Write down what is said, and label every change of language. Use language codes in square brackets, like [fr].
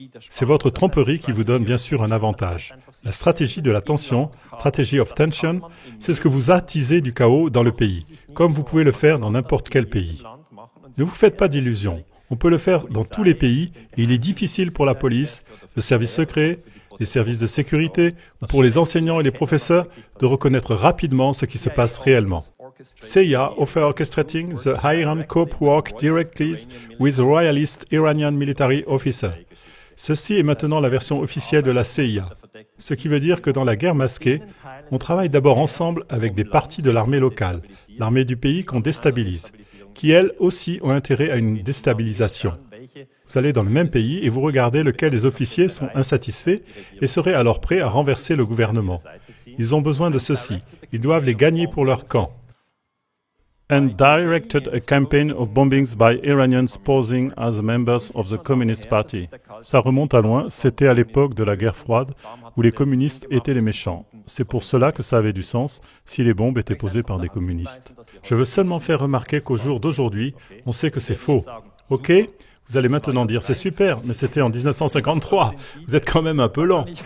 [fr] C'est votre tromperie qui vous donne bien sûr un avantage. La stratégie de la tension, [en] strategy of tension, [fr] c'est ce que vous attisez du chaos dans le pays, comme vous pouvez le faire dans n'importe quel pays. Ne vous faites pas d'illusions. On peut le faire dans tous les pays et il est difficile pour la police, le service secret, les services de sécurité ou pour les enseignants et les professeurs de reconnaître rapidement ce qui se passe réellement. [en] CIA offer orchestrating the Iran coup work directly with a royalist Iranian military officer. [fr] Ceci est maintenant la version officielle de la CIA, ce qui veut dire que dans la guerre masquée, on travaille d'abord ensemble avec des parties de l'armée locale, l'armée du pays qu'on déstabilise, qui elles aussi ont intérêt à une déstabilisation. Vous allez dans le même pays et vous regardez lequel des officiers sont insatisfaits et seraient alors prêts à renverser le gouvernement. Ils ont besoin de ceci. Ils doivent les gagner pour leur camp. [en] And directed a campaign of bombings by Iranians posing as members of the Communist Party. [fr] Ça remonte à loin, c'était à l'époque de la guerre froide où les communistes étaient les méchants. C'est pour cela que ça avait du sens si les bombes étaient posées par des communistes. Je veux seulement faire remarquer qu'au jour d'aujourd'hui, on sait que c'est faux. OK ? Vous allez maintenant dire, c'est super, mais c'était en 1953. Vous êtes quand même un peu lent.